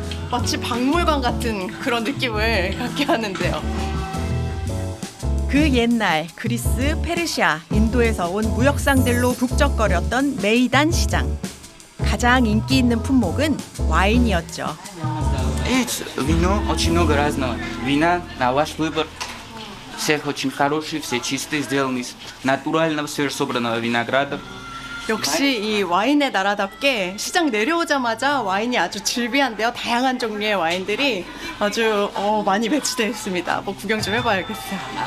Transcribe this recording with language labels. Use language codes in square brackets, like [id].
[ko] 마치 박물관 같은 그런 느낌을 갖게 하는데요. 그 옛날 그리스, 페르시아, 인도에서 온 무역상들로 북적거렸던 메이단 시장. 가장 인기 있는 품목은 와인이었죠. [en] It's [ru] вино, очень много разного. Вина на ваш выбор. Всех очень хорошие, все чистые, сделаны из натурального, свежесобранного винограда. [ko] 역시 이 와인의 나라답게 시장 내려오자마자 와인이 아주 즐비한데요. 다양한 종류의 와인들이 아주 많이 배치되어 있습니다. 뭐 구경 좀 해봐야겠어요.